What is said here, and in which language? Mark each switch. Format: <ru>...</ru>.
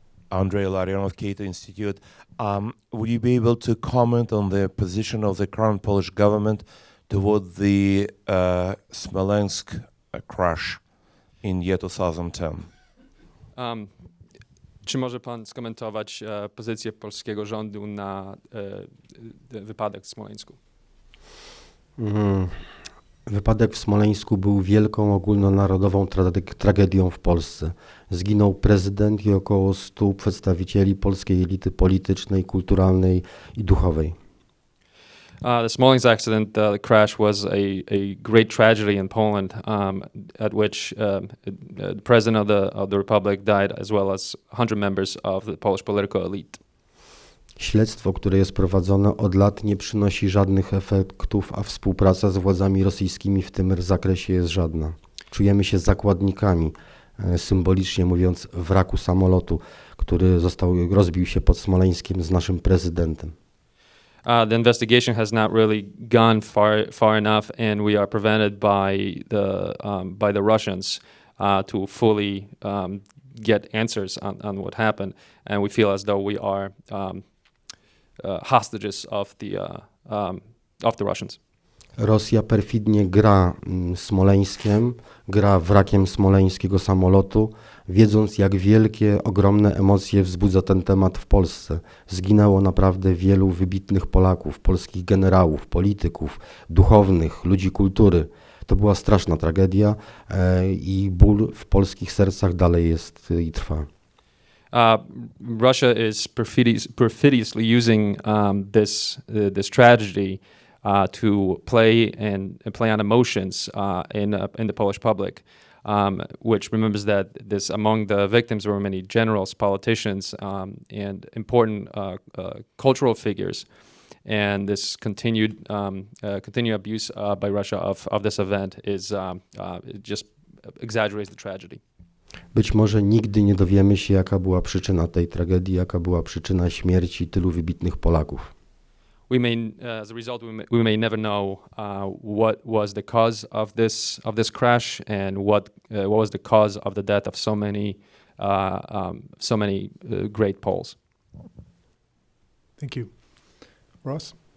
<en>Andrei Larionov, Cato Institute. Would you be able to comment on the position of the current Polish government toward the Smolensk crash in year 2010?</en> <pl>Czy może pan skomentować pozycję polskiego rządu na wypadek w Smoleńsku? Wypadek w Smoleńsku był wielką ogólnonarodową tragedią w Polsce. Zginął prezydent i około 100 przedstawicieli polskiej elity politycznej, kulturalnej i duchowej.</pl> <en>The Smolensk accident, the crash was a great tragedy in Poland, at which the president of the republic died, as well as 100 members of the Polish political elite.</en> <pl>Śledztwo, które jest prowadzone od lat, nie przynosi żadnych efektów, a współpraca z władzami rosyjskimi w tym zakresie jest żadna. Czujemy się zakładnikami, symbolicznie mówiąc, wraku samolotu, który rozbił się pod Smoleńskiem z naszym prezydentem.</pl> <en>The investigation has not really gone far enough, and we are prevented by the Russians to fully get answers on what happened, and we feel as though we are hostages of the Russians.</en> <pl>Rosja perfidnie gra Smoleńskiem, gra wrakiem smoleńskiego samolotu, wiedząc, jak wielkie, ogromne emocje wzbudza ten temat w Polsce. Zginęło naprawdę wielu wybitnych Polaków, polskich generałów, polityków, duchownych, ludzi kultury. To była straszna tragedia i ból w polskich sercach dalej jest i trwa.</pl> <en>Russia is perfidiously using this tragedy to play on emotions in the Polish public, which remembers that among the victims were many generals, politicians, and important cultural figures, and this continued abuse by Russia of this event it just exaggerates the tragedy.</en> <pl>Być może nigdy nie dowiemy się, jaka była przyczyna tej tragedii, jaka była przyczyna śmierci tylu wybitnych Polaków.</pl> <en>As a result, we may never know what was the cause of this crash, and what was the cause of the death of so many great Poles. Thank you. Ross?</en>